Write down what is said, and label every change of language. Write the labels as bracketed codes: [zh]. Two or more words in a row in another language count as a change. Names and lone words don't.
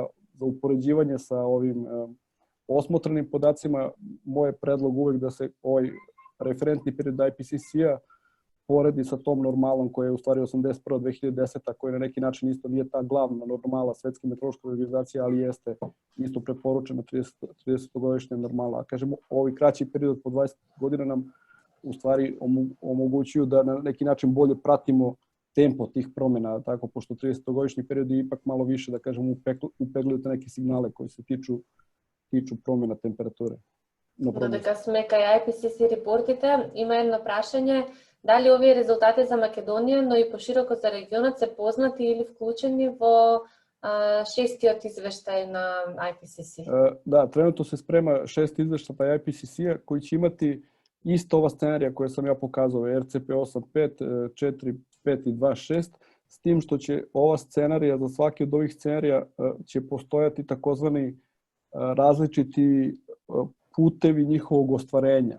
[sr] za upoređivanje sa ovim osmotrenim podacima, moj je predlog uvek da se ovaj referentni period IPCC-a poredi sa tom normalom koja je u stvari 81-2010, koja na neki način isto nije ta glavna normala Svetske meteorološke organizacije, ali jeste isto preporučena 30-godišnja normala. A kažemo, ovaj kraći period po 20 godina nam u stvari omogućuju da na neki način bolje pratimo tempo tih promjena, tako, pošto 30-godišnji period je ipak malo više, da kažem, upegljuju te neke signale koji se tiču promjena temperature. [mk] Додека сме кај IPCC репортите, има едно прашање, дали овие резултати за Македонија, но и пошироко за регионот се познати или вклучени во шестиот извештај на IPCC? [sr] Da, trenutno se sprema 6 izveštaja IPCC-a koji će imati isto ova scenarija koje sam ja pokazao, RCP 8.5, 4.5 i 2.6, s tim što će ova scenarija, za svaki od ovih scenarija će postojati takozvani različiti putevi njihovog ostvarenja.